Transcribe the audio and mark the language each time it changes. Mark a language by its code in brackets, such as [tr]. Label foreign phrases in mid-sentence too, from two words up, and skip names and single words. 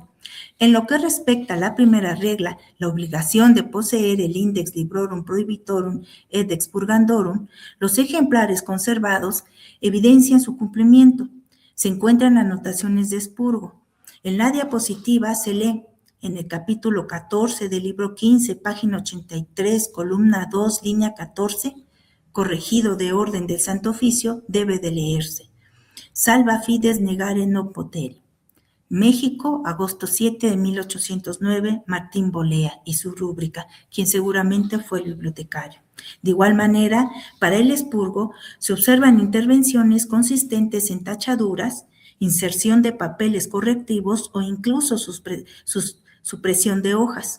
[es] En lo que respecta a la primera regla, la obligación de poseer el Index Librorum Prohibitorum et Expurgandorum, los ejemplares conservados evidencian su cumplimiento. Se encuentran anotaciones de expurgo. En la diapositiva se lee en el capítulo 14 del libro 15, página 83, columna 2, línea 14, corregido de orden del Santo Oficio, debe de leerse. [la] Salva fides negare no poteri. [es] México, agosto 7 de 1809, Martín Bolea y su rúbrica, quien seguramente fue el bibliotecario. De igual manera, para el expurgo se observan intervenciones consistentes en tachaduras, inserción de papeles correctivos o incluso supresión de hojas.